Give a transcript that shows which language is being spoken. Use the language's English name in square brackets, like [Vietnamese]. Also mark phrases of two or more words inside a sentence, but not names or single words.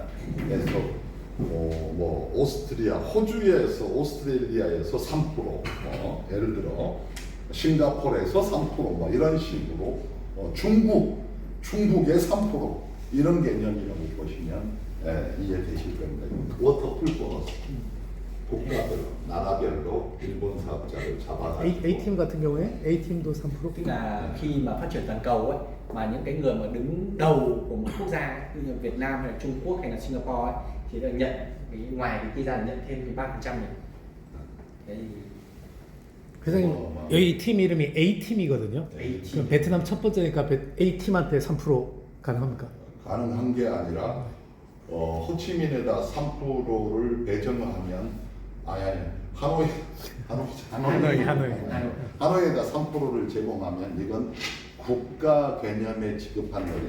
[Korean] 그래서 뭐 오스트리아, 호주에서 오스트레일리아에서 3%, 예를 들어 싱가포르에서 3% 뭐 이런 식으로 중국의 3% 이런 개념이라고 보시면 이해되실 겁니다. [English] waterfall bonus [Korean] 국가별로 나라별로 일본 사업자를 잡아가지고 A팀 같은 경우에 A팀도 3%. [Vietnamese] Tức là khi mà phát triển toàn cầu ấy, mà những cái người mà đứng đầu của một quốc gia như là Việt Nam hay là Trung Quốc hay là Singapore ấy, thì được nhận cái ngoài cái visa nhận thêm cái 3% này. Đấy. [Korean] 회장님 여기 팀 이름이 A팀이거든요. A팀. 그럼 베트남 첫 번째니까 A팀한테 3% 가능합니까? 가능한 게 아니라 호치민에다 3%를 배정하면 하노이에다 3%를 제공하면 이건 국가 개념에 지급하는 거예요.